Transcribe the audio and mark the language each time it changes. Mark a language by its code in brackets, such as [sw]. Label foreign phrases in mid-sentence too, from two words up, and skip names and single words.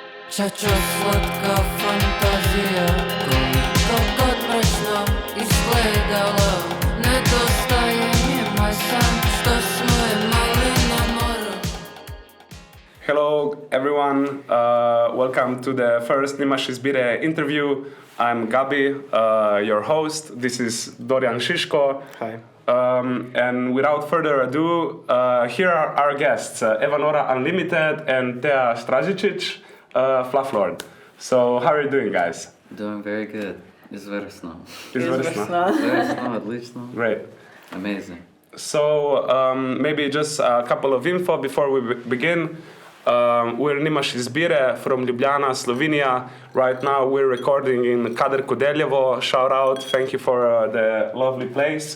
[hr] Čačo slatka fantazija, koliko god mračno izgledalo, nedostaje mi moj san, što smo imali na moru. [en] Hello everyone, welcome to the first Nimaš Izbire interview. I'm Gabi, your host. This is Dorijan Šiško. Hi. And without further ado, here are our guests, Evanora Unlimited and Tea Stražičić, Flufflord. So how are you doing, guys? Doing very good. [hr] Izvrsno. Izvrsno. Odlično. [en] Great. Amazing. So maybe just a couple of info before we begin. We're Nimaš Izbire from Ljubljana, Slovenia. Right now we're recording in Kader Kodeljevo. Shout out, thank you for the lovely place.